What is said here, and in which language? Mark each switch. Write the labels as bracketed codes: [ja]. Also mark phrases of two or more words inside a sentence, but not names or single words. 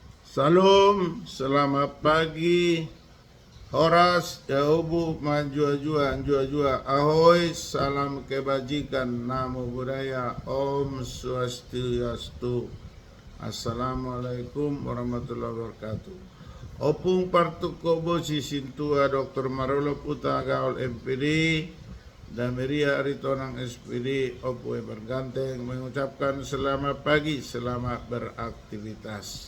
[id] Salam, selamat pagi. [bbc] Horas, Yahubu, manjua-jua, anjua-jua. [id] Ahoy, salam kebajikan, namo budaya, [ban] Om Swastiastu. [ar] السلام عليكم ورحمة الله وبركاته. [bbc] Opung partuk kobo sisintua Dr. [id] Marolo Puta Gaul MPD dan Meria Aritonang SPD Opue berganteng mengucapkan selamat pagi, selamat beraktivitas.